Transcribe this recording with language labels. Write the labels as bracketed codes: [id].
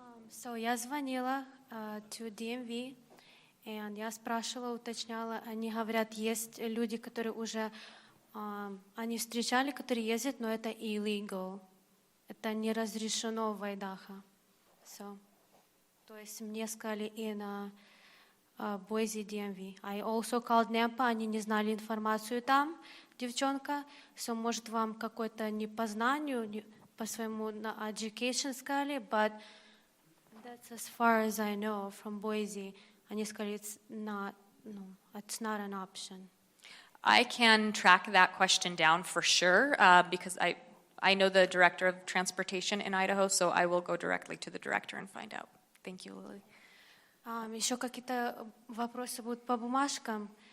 [ru] So я звонила [en] to DMV, and [ru] я спрашивала, уточняла. Они говорят, есть люди, которые уже они встречали, которые ездят, но это illegal. Это не разрешено в Idaho. So, то есть мне сказали [en] in Boise DMV. I also called NEPA, [ru] они не знали информацию там, девчонка. [en] So, [ru] может, вам какой-то не по знанию, по своему education сказали, [en] but that's as far as I know from Boise. [ru] Они сказали, [en] it's not an option. I can track that question down for sure because I know the director of transportation in Idaho, so I will go directly to the director and find out. Thank you, Lily. [ru] Еще какие-то вопросы будут по бумажкам.